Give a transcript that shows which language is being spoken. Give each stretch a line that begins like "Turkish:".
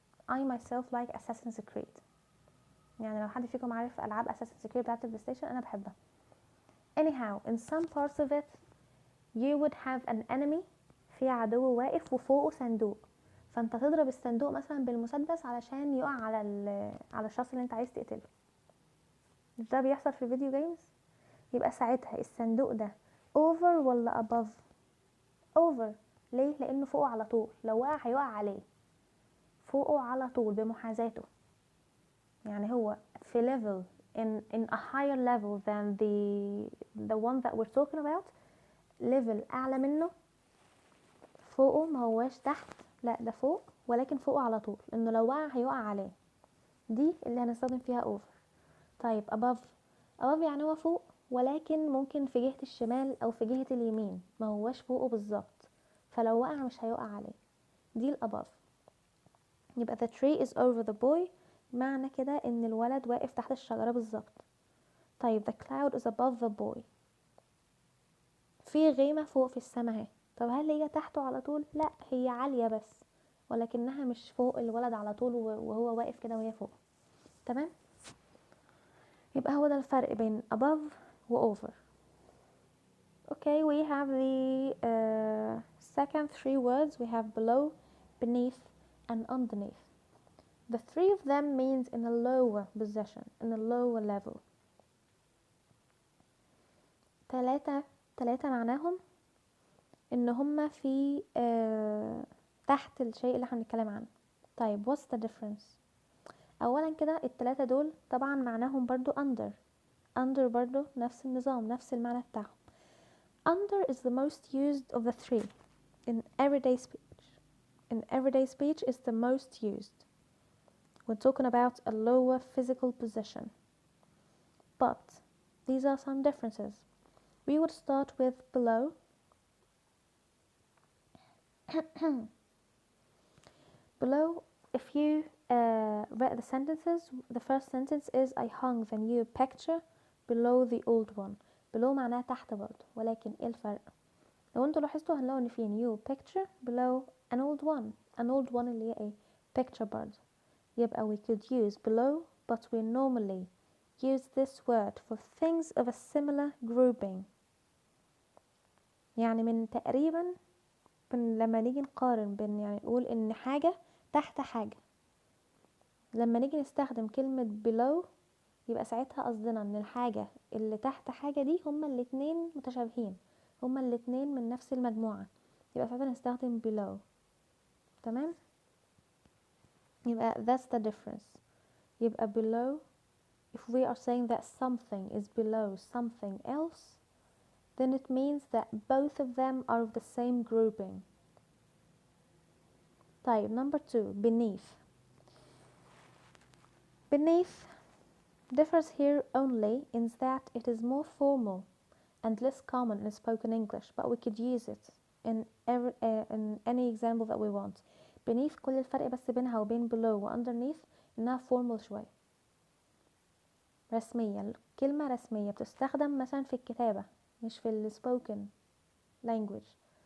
English: I myself like Assassin's Creed.
Arabic: يعني لو حد فيكم عارف العاب Assassin's Creed بتاعت البلاي ستيشن انا بحبها.
English: Anyhow, in some parts of it you would have an enemy
Arabic: في عدو واقف وفوقه صندوق، فانت تضرب الصندوق مثلا بالمسدس علشان يقع على الشخص اللي انت عايز تقتله. مش ده بيحصل في الفيديو جيمز؟ يبقى ساعتها الصندوق ده over ولا above؟ over. ليه؟ لانه فوقه على طول، لو وقع هيقع عليه، فوقه على طول بمحاذاته. يعني هو في
English: level in a higher level than the one that we're talking about.
Arabic: level اعلى منه، فوقه، ما هواش تحت، لا ده فوق، ولكن فوقه على طول، انه لو وقع هيقع عليه. دي اللي هنستخدم فيها over. طيب above يعني هو فوق، ولكن ممكن في جهة الشمال او في جهة اليمين، ما هواش فوقه بالظبط، فلو وقع مش هيقع عليه. دي الابove. يبقى
English: the tree is over the boy،
Arabic: معنى كده ان الولد واقف تحت الشجرة بالظبط. طيب
English: the cloud is above the boy،
Arabic: في غيمة فوق في السماء اهي. طب هل هي تحته على طول؟ لا، هي عالية بس، ولكنها مش فوق الولد على طول وهو واقف كده وهي فوق. تمام؟ يبقى هو ده الفرق بين above و over.
English: Okay, we have the second three words. We have below, beneath, and underneath. The three of them means in a lower position, in a lower level.
Arabic: تلاتة معناهم ان هما في تحت الشيء اللي احنا بنتكلم عنه. طيب
English: what's the difference؟
Arabic: اولا كده التلاتة دول طبعا معناهم برضو under برضو نفس النظام، نفس المعنى بتاعهم.
English: Under is the most used of the three in everyday speech. In everyday speech is the most used when talking about a lower physical position. But these are some differences. We would start with below. Below, if you read the sentences, the first sentence is I hung the new picture below the old one.
Arabic: below معناها تحت برضه، ولكن ايه الفرق؟ لو انتوا لاحظتوا هنلاقوا ان في
English: new picture below an old one. an old one
Arabic: اللي هي ايه؟
English: picture برضه. يبقى we could use below, but we normally use this word for things of a similar grouping.
Arabic: يعني من تقريبا لما نيجي نقارن بين، يعني نقول ان حاجة تحت حاجة، لما نيجي نستخدم كلمة below يبقى ساعتها قصدنا ان الحاجة اللي تحت حاجة دي هما الاتنين متشابهين، هما الاتنين من نفس المجموعة، يبقى ساعتها نستخدم below. تمام؟ يبقى
English: that's the difference. يبقى below, if we are saying that something is below something else, then it means that both of them are of the same grouping. طيب number 2, beneath. Beneath differs here only in that it is more formal and less common in spoken English, but we could use it in any example that we want.
Arabic: beneath كل الفرق بس بينها وبين below و underneath انها formal شوية، رسمية، كلمة رسمية بتستخدم مثلا في الكتابة مش في ال spoken language.